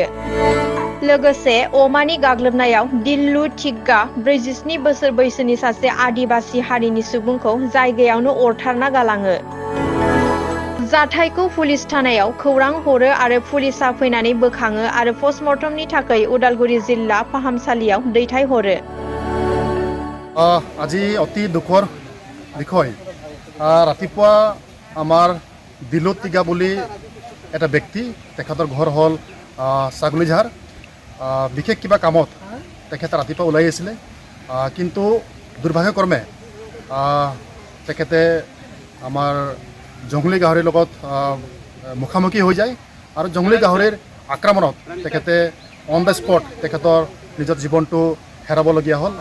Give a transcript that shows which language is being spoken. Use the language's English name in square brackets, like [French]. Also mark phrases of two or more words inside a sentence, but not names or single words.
[Bodo] लोगोसे अमानि गाग्लोबनायाव दिल्लु थिग्गा 47 बोसोर बैसोनि सासे आदिबासि हारिनि सुबुंखौ जायगायावनो अरथारना गालाङो। जाथायखौ पुलिस थानायाव खौरां हरो आरो पुलिसा फैनानै बोखाङो आरो पस्टमर्टमनि थाखाय उदालगुरि जिल्ला फाहामसालियाव दैथायहरो। [Assamese] আজি অতি দুখৰ বিষয়। ৰাতিপুৱা আমাৰ দিল্লু তিগা বুলি এটা ব্যক্তি, তেখেতৰ ঘৰ হ'ল ছাগলীঝাৰ। বিশেষ কিবা কামত তেখেতে ৰাতিপুৱা ওলাই আহিছিলে, কিন্তু দুৰ্ভাগ্যক্ৰমে তেখেতে আমাৰ জংঘলী গাহৰিৰ লগত মুখামুখি হৈ যায় আৰু জংঘলী গাহৰিৰ আক্ৰমণত তেখেতে [English] on the spot [Assamese] তেখেতৰ নিজৰ জীৱনটো হেৰাবলগীয়া হ'ল।